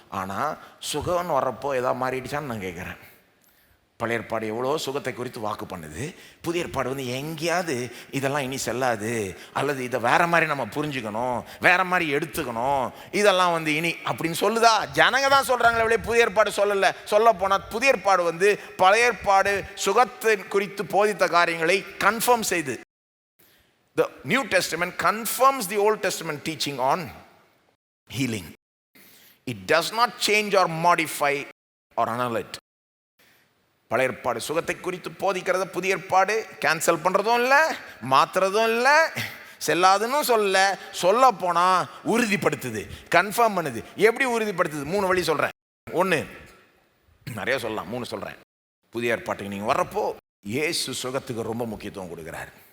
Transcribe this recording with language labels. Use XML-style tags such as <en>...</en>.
<ta>ஆனால் சுகம்னு வர்றப்போ எதாவது மாறிடுச்சான்னு நான் கேட்குறேன். பழைய ஏற்பாடு எவ்வளோ சுகத்தை குறித்து வாக்கு பண்ணுது, புதிய ஏற்பாடு வந்து எங்கேயாவது இதெல்லாம் இனி செல்லாது, அல்லது இதை வேற மாதிரி நம்ம புரிஞ்சுக்கணும், வேற மாதிரி எடுத்துக்கணும், இதெல்லாம் வந்து இனி அப்படின்னு சொல்லுதா? ஜனங்க தான் சொல்கிறாங்களே, புதிய ஏற்பாடு சொல்லலை. சொல்ல போனால் புதிய ஏற்பாடு வந்து பழைய ஏற்பாடு சுகத்தை குறித்து போதித்த காரியங்களை கன்ஃபார்ம் செய்து.</ta> <en>The New Testament confirms the Old Testament teaching on healing. It does not change or modify or annul it.</en> <ta>பழைய ஏற்பாடு சுகத்தை குறித்து போதிக்கிறத புதிய ஏற்பாடு கேன்சல் பண்ணுறதும் இல்லை, மாற்றுறதும் இல்லை, செல்லாதுன்னு சொல்ல போனால் உறுதிப்படுத்துது, கன்ஃபார்ம் பண்ணுது. எப்படி உறுதிப்படுத்துது? 3 வழி சொல்கிறேன். 1, நிறைய சொல்லலாம், 3 சொல்கிறேன். புதிய ஏற்பாட்டுக்கு நீங்கள் வர்றப்போ இயேசு சுகத்துக்கு ரொம்ப முக்கியத்துவம் கொடுக்குறாரு.</ta>